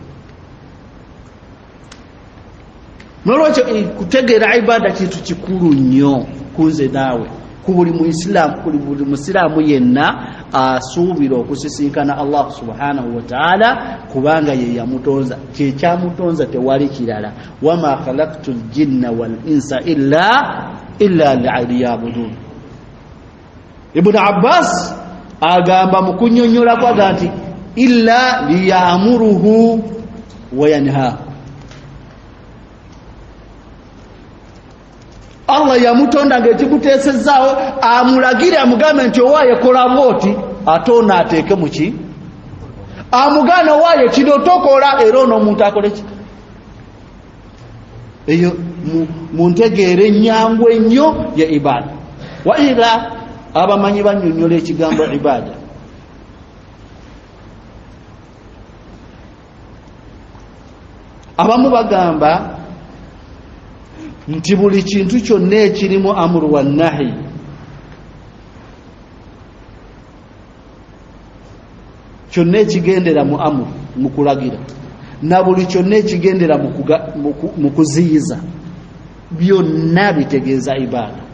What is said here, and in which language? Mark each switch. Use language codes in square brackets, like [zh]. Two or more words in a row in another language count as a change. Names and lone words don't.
[lg] nolwekyo kutegeera ibada kintu kikulu nnyo kunze naawe ku buli musiraamu yenna asuubira okusisinkana Allah [ar] سبحانه وتعالى [lg] kubanga ye yamutonza kyekyamutonza tewali kirala [ar] وما خلقت الجن والإنس إلا ليعبدون. [lg] Ibn Abbas agamba mu kunnyonnyola kwaga nti [ar] إلا ليأمره وينها. [lg] Allah yamutonda ng'ekikuteesezaawo amulagire amugambe nti owaaye kola bwoti ate ono ateeke mu ki amugaana owaaye kino tokola era ono omuntu akole ki eyo mu ntegeera ennyangu ennyo ya ibada. Wa ila abamanyi bannyonnyola ekigambo ibada abamu bagamba nti buli kintu kyonna ekirimu [ar] أمر ونهي [lg] kyonna ekigendera mu amuru mu kulagira na buli kyonna ekigendera mu kuziyiza byonna bitegeeza ibada.